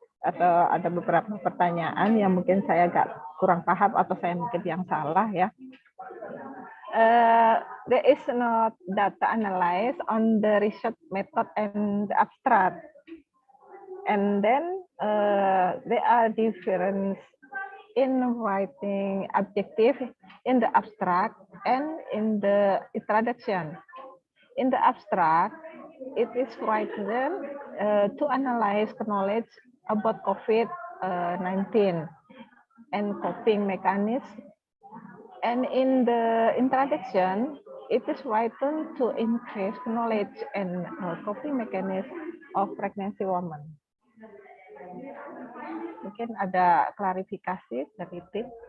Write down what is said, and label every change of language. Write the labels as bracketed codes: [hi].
[id] Atau ada beberapa pertanyaan yang mungkin saya agak kurang paham atau saya mungkin yang salah ya. [en] There is no data analysis on the research method and the abstract. And then there are difference in writing objective in the abstract and in the introduction. In the abstract, it is written to analyze knowledge about COVID-19 and coping mechanism. And in the introduction, it is written to increase knowledge and coping mechanism of pregnancy women. [id] Mungkin ada klarifikasi dari tim.